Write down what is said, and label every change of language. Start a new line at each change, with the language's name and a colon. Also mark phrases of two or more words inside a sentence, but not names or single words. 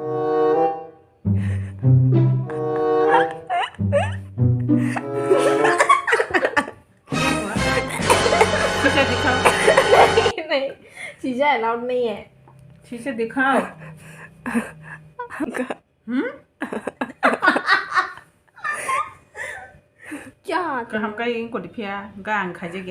Hindi: शीशा दिखाओ। नहीं, शीशा अलाउड नहीं है। शीशा दिखाओ। क्या Kaham kai ko di pia gang khaje gya.